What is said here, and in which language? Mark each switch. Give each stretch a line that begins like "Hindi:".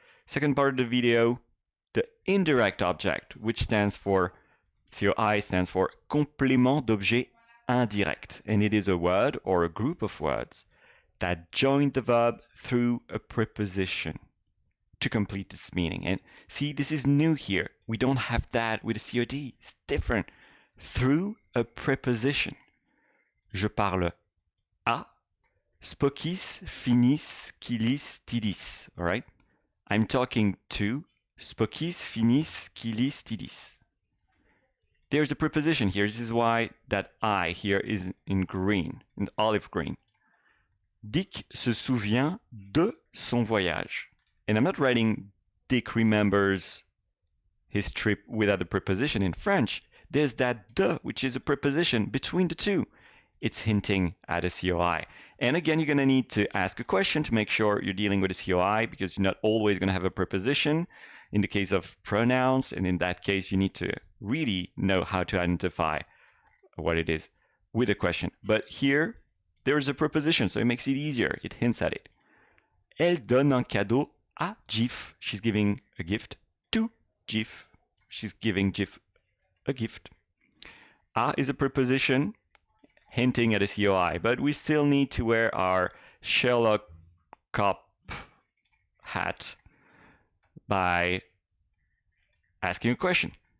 English: Second part of the video, the indirect object, which stands for COI stands for
French: complément d'objet indirect,
English: and it is a word or a group of words that join the verb through a preposition to complete its meaning. And see, this is new here. We don't have that with a COD. It's different. Through a preposition.
French: Je parle à Spokis finis kilis tidis.
English: All right? I'm talking to Spokis finis kilis tidis. there's a preposition here. This is why that I here is in green, in olive green.
French: Dick se souvient de son voyage.
English: And I'm not writing Dick remembers his trip without the preposition. In French, there's that de, which is a preposition between the two. It's hinting at a COI. And again, you're going to need to ask a question to make sure you're dealing with a COI, because you're not always going to have a preposition in the case of pronouns. And in that case, you need to really know how to identify what it is with a question. But here, there is a preposition, so it makes it easier. It hints at it.
French: Elle donne un cadeau à Geef.
English: She's giving a gift to Geef. She's giving Geef a gift. A is a preposition hinting at a COI, but we still need to wear our Sherlock cop hat by asking a question.